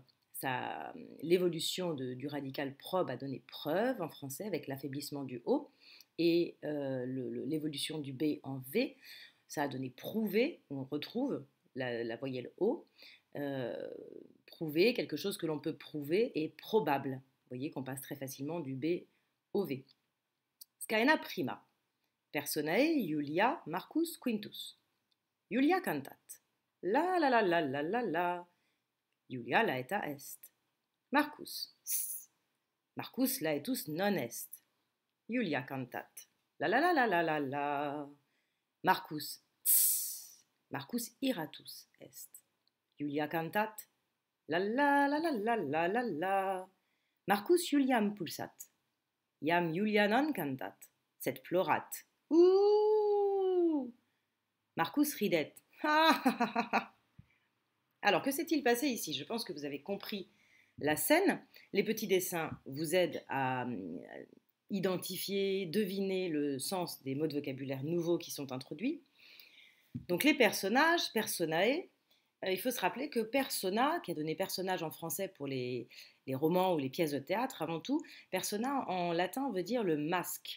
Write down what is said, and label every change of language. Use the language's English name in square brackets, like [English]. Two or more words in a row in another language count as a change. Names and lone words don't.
[French] L'évolution du radical probe a donné preuve en français avec l'affaiblissement du O et l'évolution du B en V, ça a donné prouver, on retrouve la voyelle O, prouver, quelque chose que l'on peut prouver est probable. Vous voyez qu'on passe très facilement du B au V. [Latin] Scaena prima. Personae Julia Marcus Quintus. Julia cantat. La la la la la la la. Julia laeta est. Marcus. Marcus laetus non est. Julia cantat. La la la la la la la. Marcus. Marcus iratus est. Julia cantat. La la la la la la la la. Marcus Juliam pulsat. Iam Julia non cantat. Sed plorat. Ouh. Marcus ridet. [French] Alors, que s'est-il passé ici? Je pense que vous avez compris la scène. Les petits dessins vous aident à identifier, deviner le sens des mots de vocabulaire nouveaux qui sont introduits. Donc les personnages, personae, il faut se rappeler que persona, qui a donné personnage en français pour les romans ou les pièces de théâtre avant tout, persona en latin veut dire le masque.